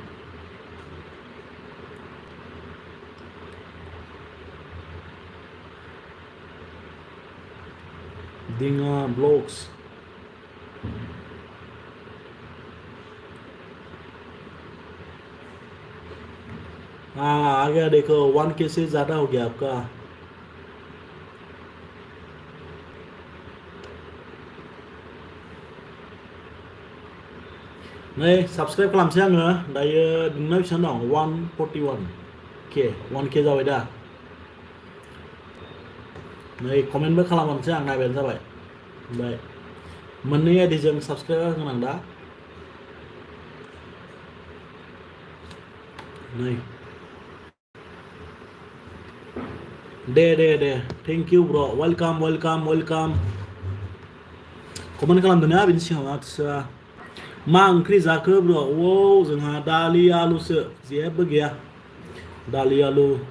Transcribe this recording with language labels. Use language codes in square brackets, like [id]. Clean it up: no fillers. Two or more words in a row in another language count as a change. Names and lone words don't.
[hi] दिङा ब्लॉग्स हाँ आ गया देखो 1K से ज़्यादा हो गया आपका [brx] नै सब्सक्राइब खालामसै आङो दायो नोंना बेसेबां दं 141K 1K जाबाय दा नै कमेन्टबो खालामनोसै आं नायबानो जाबाय ओमफ्राय मोननै आइडिजों सब्सक्राइब गोनां दा नै दे [en] thank you [brx] ब्र वेलकाम कमेन्ट खालामदो ना बिनि सिगाङाव आच्छा मा ओंख्रि जाखो ब्र औ जोंहा दालि आलुसो जेबो गैया दालि आलु